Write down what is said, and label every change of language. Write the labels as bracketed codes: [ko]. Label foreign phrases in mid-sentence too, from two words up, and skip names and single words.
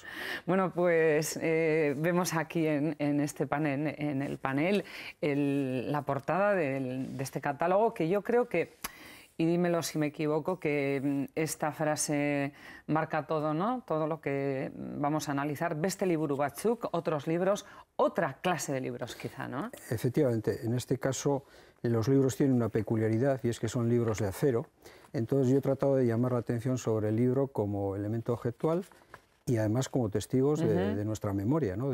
[es] Bueno, pues vemos aquí en este panel, en el panel, la portada de este catálogo, que yo creo que, y dímelo si me equivoco, que esta frase marca todo, ¿no? Todo lo que vamos a analizar. [eu] Beste liburu batzuk, [es] otros libros, otra clase de libros quizá, ¿no? Efectivamente, en este caso los libros tienen una peculiaridad y es que son libros de acero. Entonces yo he tratado de llamar la atención sobre el libro como elemento objetual y además como testigos de nuestra memoria, ¿no?